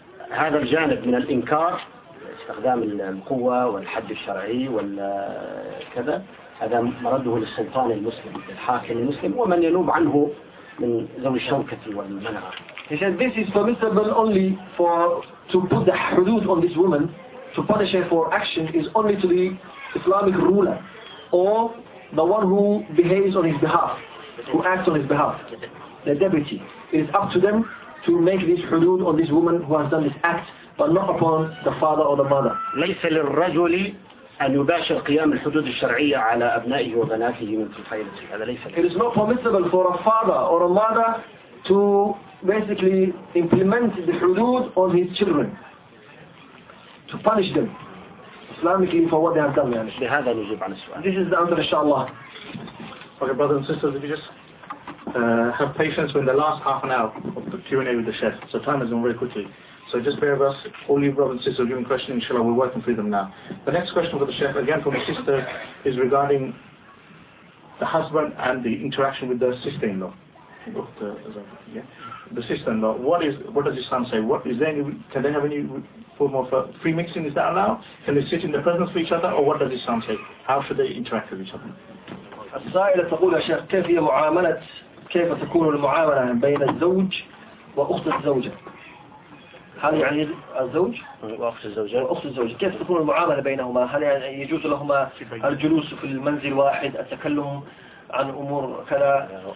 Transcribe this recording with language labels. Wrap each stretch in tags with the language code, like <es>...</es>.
<ar>هذا الجانب من الإنكار استخدام القوة والحد الشرعي والكذا هذا مرده للسلطان المسلم الحاكم المسلم ومن ينوب عنه من ذوي الشوكة والمنعه.</ar> <en>He said this is permissible only for to put the hudud on this woman to punish her for action is only to the Islamic ruler or the one who behaves on his behalf, who acts on his behalf, the deputy. It is up to them to make this hudud on this woman who has done this act, but not upon the father or the mother.</en> <ar>ليس للرجل أن يباشر قيام الحدود الشرعية على أبنائه وبناته من الحيلة. هذا ليس.</ar> <en>It is not permissible for a father or a mother to basically implement the hudud on his children, to punish them Islamically for what they have done.</en> <ar>بهذا نجيب عن السؤال.</ar> <en>This is the answer, inshallah. Okay, brothers and sisters, if you just have patience, we're in the last half an hour of the Q&A with the Sheikh, so time is going very quickly. So just bear with us, all you brothers and sisters are giving questions, inshallah, we're working through them now. The next question for the Sheikh, again from the sister, is regarding the husband and the interaction with the sister-in-law. The sister-in-law, what does Islam say? Can they have any form of free mixing? Is that allowed? Can they sit in the presence of each other? Or what does Islam say? How should they interact with each other?</en> <ar>السائلة تقول يا شيخ كيف هي معاملة كيف تكون المعاملة بين الزوج وأخت الزوجة؟ هل يعني الزوج وأخت الزوجة؟ وأخت الزوجة كيف تكون المعاملة بينهما؟ هل يعني يجوز لهما الجلوس في المنزل واحد، التكلم عن أمور كذا</ar>